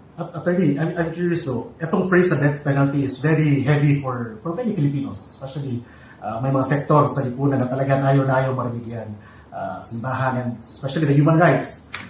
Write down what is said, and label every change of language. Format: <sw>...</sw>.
<en>Attorney, I'm curious though,</en> <tl>itong</tl> <en>phrase sa death penalty is very heavy for many Filipinos.</en> <tl>Especially, may mga sektor sa lipunan na talagang ayaw na ayaw marinig yan.</tl> <en>Simbahan and especially the human rights.</en>